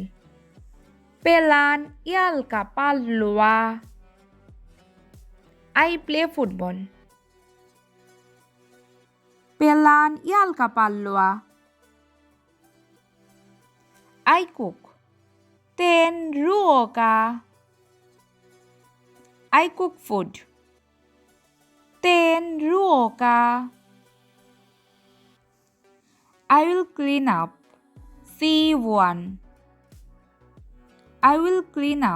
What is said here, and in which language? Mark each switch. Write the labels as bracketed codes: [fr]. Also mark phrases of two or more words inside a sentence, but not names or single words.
[fi] Pelaan jalkapalloa. [en] I play football. [fi] Pelaan jalkapalloa. [en] I cook. [fi] Teen ruokaa. [en] I cook food. [fi] Teen ruokaa. [en] I will clean up. Siivoan. I will clean up.